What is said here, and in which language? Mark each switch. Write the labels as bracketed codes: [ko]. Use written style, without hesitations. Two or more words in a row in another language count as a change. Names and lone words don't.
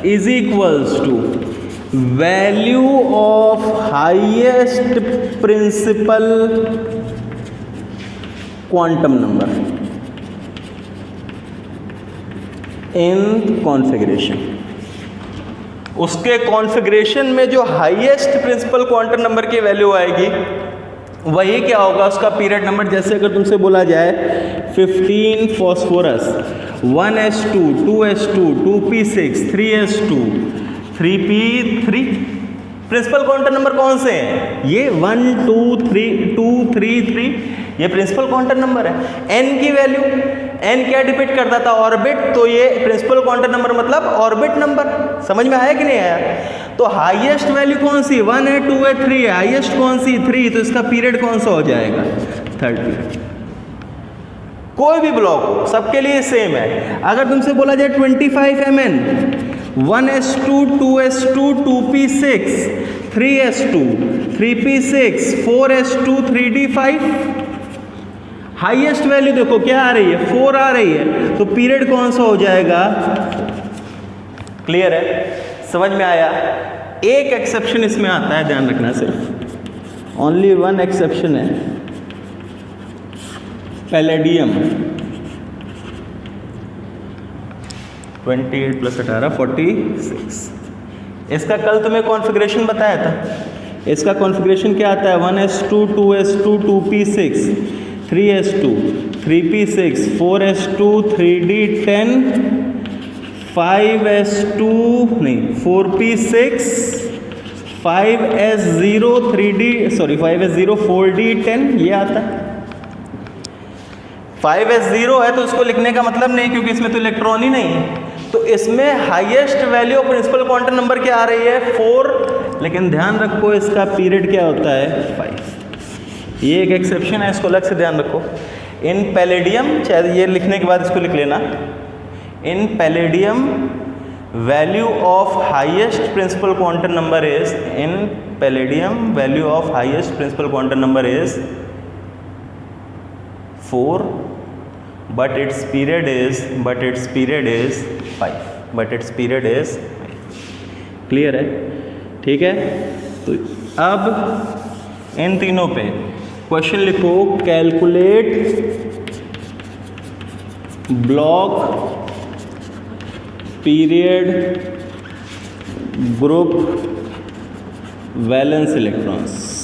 [en] is equals to value of highest principal quantum number in configuration. [hi] उसके कॉन्फ़िगरेशन में जो [en] highest principal quantum number [hi] की वैल्यू आएगी वही क्या होगा? उसका पीरियड नंबर। जैसे अगर तुमसे बोला जाए 15 फॉस्फोरस, 1s2, 2s2, 2p6, 3s2, 3p3, [en] principal quantum number [hi] कौन से हैं? ये 1 2 3 2 3 3, ये [en] principal quantum number [hi] है। n की वैल्यू, n क्या डिपेंड करता था? ऑर्बिट। तो ये [en] principal quantum number [hi] मतलब [en] orbit number. [hi] समझ में आया कि नहीं आया? तो [en] highest value [hi] कौन सी? 1 है, 2 है, 3 है। हाईएस्ट कौन सी? 3। तो इसका पीरियड कौन सा हो जाएगा? 3rd पीरियड। कोई भी ब्लॉक हो, सबके लिए सेम है। अगर तुमसे बोला जाए 25 Mn, 1s2, 2s2, 2p6, 3s2, 3p6, 4s2, 3d5, [en] highest value [hi] देखो क्या आ रही है? 4 आ रही है। तो पीरियड कौन सा हो जाएगा? क्लियर है? समझ में आया? एक एक्सेप्शन इसमें आता है, ध्यान रखना, सिर्फ [en] only one exception [hi] है, पैलेडियम। 28 + 18 46। इसका कल तुम्हें कॉन्फ़िगरेशन बताया था। इसका कॉन्फ़िगरेशन क्या आता है? 1s2, 2s2, 2p6, 3s2, 3p6, 4s2, 3d10, 5s2 नहीं 4p6, 5s0, 5s0, 4d10, ये आता है। 5s0 है तो उसको लिखने का मतलब नहीं, क्योंकि इसमें तो इलेक्ट्रॉन ही नहीं है। तो इसमें [en] highest value of principal quantum number [hi] क्या आ रही है? 4। लेकिन ध्यान रखो इसका पीरियड क्या होता है? 5। ये एक एक्सेप्शन है, इसको अलग से ध्यान रखो। [en] in palladium, [hi] चाहे ये लिखने के बाद इसको लिख लेना, [en] in palladium value of highest principal quantum number is, in palladium value of highest principal quantum number is 4, but its period is 5. [hi] क्लियर है? ठीक है। तो अब इन तीनों पे क्वेश्चन लिखो। [en] calculate block period group valence electrons.